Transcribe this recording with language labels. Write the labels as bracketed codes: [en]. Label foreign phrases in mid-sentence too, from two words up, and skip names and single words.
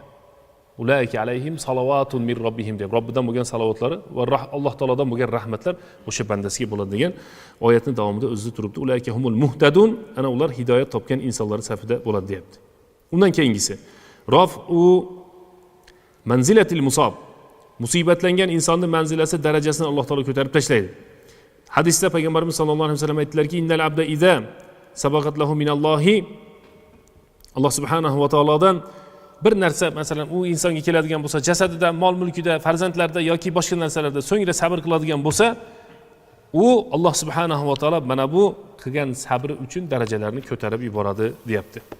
[ar] أولئك عليهم صلوات من ربهم [uz] deb Robbidan bo'lgan salovatlari va Alloh taolodan bo'lgan rahmatlar o'sha bandasiga bo'ladi degan oyatning davomida o'zi turibdi. [ar] أولئك هم المهتدون, [uz] ana ular hidoyat topgan insonlar safida bo'ladi deyapti. Undan keyingisi [ar] رفع منزلة المصاب. [uz] Musibatlangan insonning manzilasi, darajasini Alloh taolo ko'tarib tashlaydi. Hadisda payg'ambarimiz [ar] صلى الله عليه وسلم [uz] aytdilarki, [ar] إن العبد إذا سبقت له من الله, [uz] Alloh subhanahu va taolodan bir narsa, masalan, u insonga keladigan bo'lsa, jasadida, mol mulkida, farzandlarida yoki boshqa narsalarda so'ngra sabr qiladigan bo'lsa, u Alloh [ar] سبحانه وتعالى [uz] mana bu qilgan sabri uchun darajalarni ko'tarib yuboradi deyapti.